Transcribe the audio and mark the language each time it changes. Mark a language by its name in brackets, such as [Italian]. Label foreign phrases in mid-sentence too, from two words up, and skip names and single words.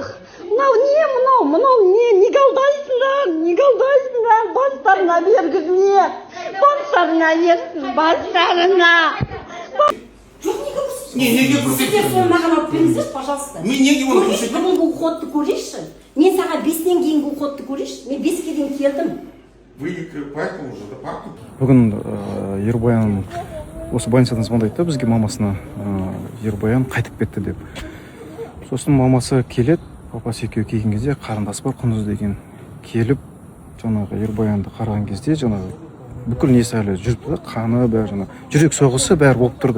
[Kazakh] Мынау не? Неге алдайсыңдар? Бастарына бергізме. Бастарына ерсін, бастарына. Неге Сіздер соны маған алып беріңіздерші, пожалуйста. Мен неге оны көрсетемін? Бүгінгі уходты көрейінші. Мен саған 5-тен кейінгі уходты көрейінші. Мен 5-ке дейін келдім. [Russian] Вы поэтому уже, да, папа? [Kazakh] Бүгін Ербаян осы больницадан звондайды бізге мамасына, Ербаян қайтып кетті деп. Сосын мамасы келеді, папасы екеуі келген кезде қарындасы бар Құндыз деген келіп, жаңағы Ербаянды қараған кезде жаңағы бүкіл несі әлі жүріп, қаны бәрі жаңағы жүрек соғысы бәрі болып тұрды.